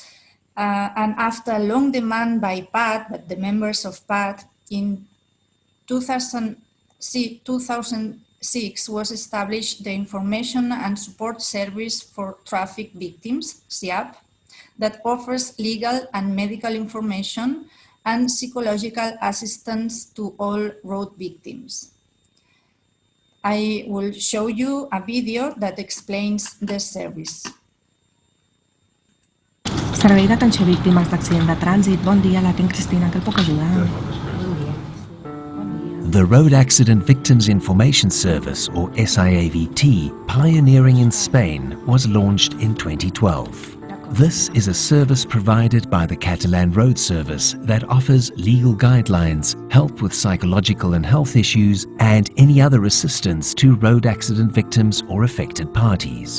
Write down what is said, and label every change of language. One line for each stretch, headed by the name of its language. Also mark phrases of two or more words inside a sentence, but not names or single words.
English: And after a long demand by PAT, but the members of PAT, in 2006 was established the Information and Support Service for Traffic Victims, SIAVT, that offers legal and medical information and psychological assistance to all road victims. I will show you a video that explains the service.
Catalan: Servei d'atenció a víctimes d'accident de trànsit. Bon dia, la tinc Cristina, que el puc ajudar?
English: The Road Accident Victims Information Service, or SIAVT, pioneering in Spain, was launched in 2012. This is a service provided by the Catalan Road Service that offers legal guidelines, help with psychological and health issues, and any other assistance to road accident victims or affected parties.